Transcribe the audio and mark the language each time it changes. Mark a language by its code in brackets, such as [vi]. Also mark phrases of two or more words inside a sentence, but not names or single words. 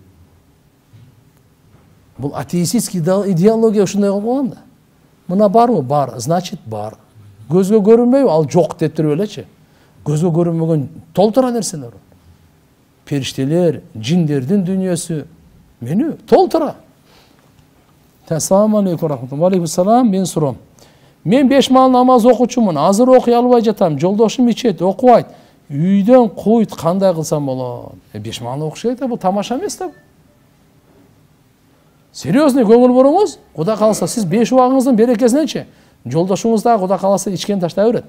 [ky] Бул [ru] атеистский идеология [ky] ушундай болуп калган да. Мына барбы? Бар, значит бар. Көзгө көрүнбөйбү? Ал жок деп туруп элечи. Көзгө көрүнбөгөн толтура нерселер бар. Периштелер, жиндердин дүйнөсү, мени толтура. [ar] السلام عليكم رحمة الله. وعليكم السلام, [ky] мен суром. Мен 5 мал намаз окучумун. Азыр окуй албай жатам. Жолдошум ичет, окубайт. Үйдөн куйт, кандай кылсам болот? 5 мал окуш керек да, бул тамаша эмес да. Серьезный көңүл буруңуз. Кудай калса сиз 5 убагыңыздын берекесиненчи жолдошуңуз да Кудай калса ичкен таштай берет.